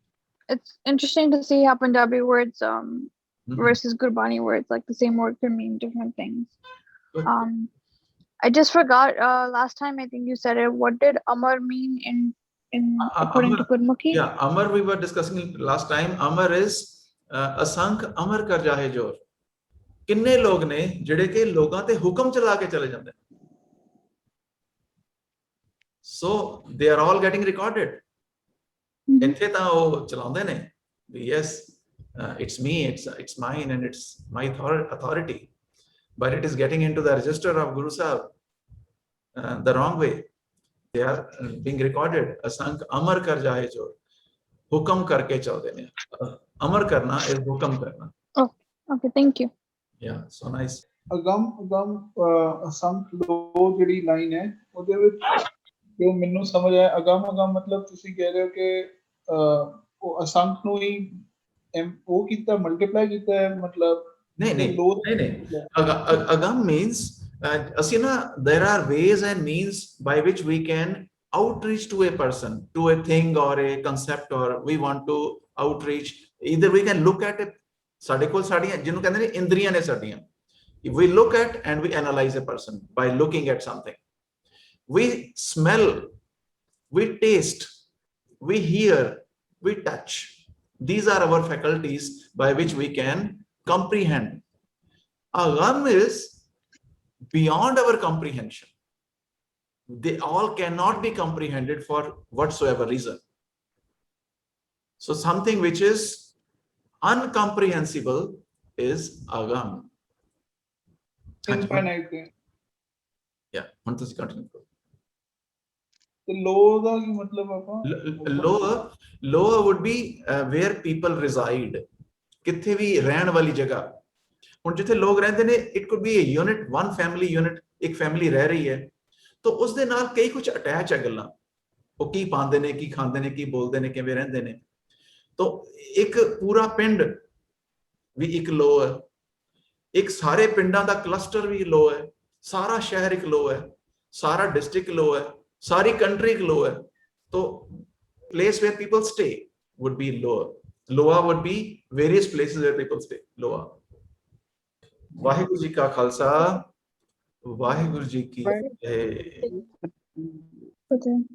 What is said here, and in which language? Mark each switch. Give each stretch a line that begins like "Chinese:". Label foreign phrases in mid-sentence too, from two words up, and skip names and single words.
English: It's interesting to see how Punjabi words versus Gurbani words, like the same word can mean different things. Okay. I just forgot last time, I think you said it. What did Amar mean in according to Gurmukhi? Yeah, Amar we were discussing last time.
Punjabi: Amar is ਅਸੰਖ ਅਮਰ ਕਰ ਜਾਹੇ ਜੋਰ। ਕਿੰਨੇ ਲੋਕ ਨੇ ਜਿਹੜੇ ਕਿ ਲੋਕਾਂ ਤੇ ਹੁਕਮ ਚਲਾ ਕੇ ਚਲੇ ਜਾਂਦੇ ਨੇ।
English: So they are all getting recorded. ਇੱਥੇ ਤਾਂ ਉਹ ਚਲਾਉਂਦੇ ਨੇ ਵੀ yes, it's me, it's mine, and it's my authority, but it is getting into the register of Guru Sahib the wrong way. They are being recorded.
Punjabi: ਅਸੰਖ ਅਮਰ ਕਰ ਜਾਹੇ ਜੋਰ, ਹੁਕਮ ਕਰਕੇ ਚੱਲਦੇ ਨੇ। ਅਮਰ ਕਰਨਾ is ਹੁਕਮ ਕਰਨਾ।
English: Okay, thank you. Yeah, so nice.
Punjabi: ਅਗਮ ਅਸੰਖ ਦੋ ਜਿਹੜੀ ਲਾਈਨ ਹੈ ਉਹਦੇ ਵਿੱਚ ਜੋ ਮੈਨੂੰ ਸਮਝ ਆਇਆ, ਅਗਮ ਮਤਲਬ ਤੁਸੀਂ ਕਹਿ ਰਹੇ ਹੋ ਕਿ ਉਹ ਅਸੰਖ ਨੂੰ ਹੀ ਉਹ ਕੀਤਾ, ਮਲਟੀਪਲਾਈ ਕੀਤਾ ਹੈ, ਮਤਲਬ ਨਹੀਂ ਅਗਮ
English: means
Punjabi: ਅਸੀਂ ਨਾ
English: there are ways and means by which we can outreach to a person, to a thing or a concept, or we want to outreach. Either we can look at it,
Punjabi: ਸਾਡੇ ਕੋਲ ਸਾਡੀਆਂ ਜਿਹਨੂੰ ਕਹਿੰਦੇ ਨੇ ਇੰਦਰੀਆਂ ਨੇ ਸਾਡੀਆਂ,
English: we look at and we analyze a person by looking at something. We smell, we taste, we hear, we touch. These are our faculties by which we can comprehend. Agam is beyond our comprehension. they all cannot be comprehended for whatsoever reason. So something which is uncomprehensible is agam.
Punjabi: ਇਨਫਾਈਨਾਈਟ ਹੈ Yeah, ਹੁਣ ਤੁਸੀਂ continue ਕਰੋ. ਤੇ ਲੋ ਦਾ ਕੀ ਮਤਲਬ ਆਪਾਂ
English: Lower would be where people reside.
Punjabi: ਕਿੱਥੇ ਵੀ ਰਹਿਣ ਵਾਲੀ ਜਗ੍ਹਾ. ਹੁਣ ਜਿੱਥੇ ਲੋਕ ਰਹਿੰਦੇ ਨੇ,
English: it could be a unit, one family unit,
Punjabi: ਇੱਕ family ਰਹਿ ਰਹੀ ਹੈ, ਤਾਂ ਉਸ ਦੇ ਨਾਲ ਕਈ ਕੁਝ ਅਟੈਚ ਹੈ ਗੱਲਾਂ. ਉਹ ਕੀ ਪਾਉਂਦੇ ਨੇ, ਕੀ ਖਾਂਦੇ ਨੇ, ਕੀ ਬੋਲਦੇ ਨੇ, ਕਿਵੇਂ ਰਹਿੰਦੇ ਨੇ. ਤਾਂ ਇੱਕ ਪੂਰਾ ਪਿੰਡ ਵੀ ਇੱਕ ਲੋ ਹੈ, ਇੱਕ ਸਾਰੇ ਪਿੰਡਾਂ ਦਾ ਕਲਸਟਰ ਵੀ ਲੋ ਹੈ, ਸਾਰਾ ਸ਼ਹਿਰ ਇੱਕ ਲੋ ਹੈ, ਸਾਰਾ ਡਿਸਟ੍ਰਿਕਟ ਲੋ ਹੈ, ਸਾਰੀ ਕੰਟਰੀ ਇੱਕ ਲੋ ਹੈ.
English: ਤਾਂ place where people stay would be lower. Lower would be various places where people stay. Lower.
Punjabi: ਵਾਹਿਗੁਰੂ ਜੀ ਕਾ ਖਾਲਸਾ, ਵਾਹਿਗੁਰੂ ਜੀ ਕੀ ਫਤਿਹ.
English: Okay.